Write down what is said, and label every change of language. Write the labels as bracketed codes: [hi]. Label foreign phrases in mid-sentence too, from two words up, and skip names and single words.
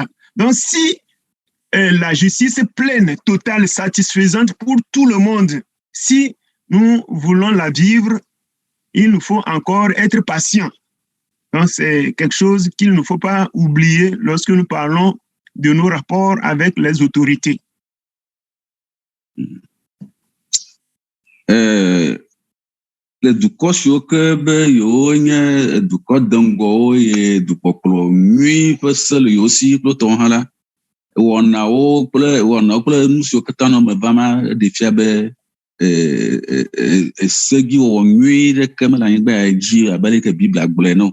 [fr] Donc si la justice pleine, totale, satisfaisante pour tout le monde, si nous voulons la vivre, il nous faut encore être patients. Donc c'est quelque chose qu'il ne faut pas oublier lorsque nous parlons de nos rapports avec les autorités. [ee] Le dukɔ siwo ke be yewo nye dukɔ deŋgɔwo ye dukɔkplɔ nyui ƒe se le yewo si kple tɔwo hã la, wɔnawo kple nu siwo katã nɔ me va ma ɖe fia be segiwɔwɔ nyui ɖeke mele anyigba ya dzi abe leke Biblia gblɔe no.